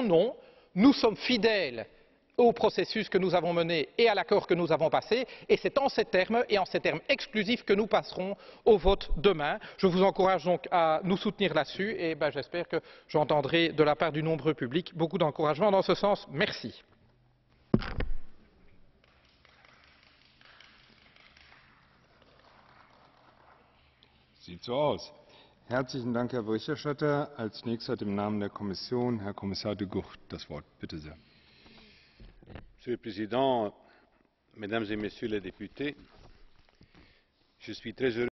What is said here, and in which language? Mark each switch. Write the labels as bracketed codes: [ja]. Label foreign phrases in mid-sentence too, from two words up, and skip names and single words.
[fr] Non, nous sommes fidèles au processus que nous avons mené et à l'accord que nous avons passé, et c'est en ces termes et en ces termes exclusifs que nous passerons au vote demain. Je vous encourage donc à nous soutenir là-dessus et j'espère que j'entendrai de la part du nombreux public beaucoup d'encouragement dans ce sens. Merci. [de] Sieht so aus. Herzlichen Dank, Herr Berichterstatter. Als nächster hat im Namen der Kommission Herr Kommissar de Gucht das Wort. Bitte sehr. [fr] Monsieur le Président, Mesdames et Messieurs les députés, je suis très heureux